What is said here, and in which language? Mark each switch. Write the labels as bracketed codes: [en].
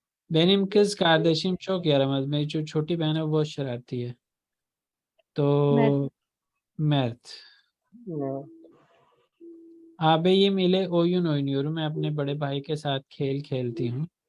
[tr] benim kız kardeşim çok yaramaz. [hi] मेरी जो छोटी बहन है वो बहुत शरारती है. तो Mert. [tr] Ağabeyim ile oyun oynuyorum. [hi] मैं अपने बड़े भाई के साथ खेल खेलती हूँ.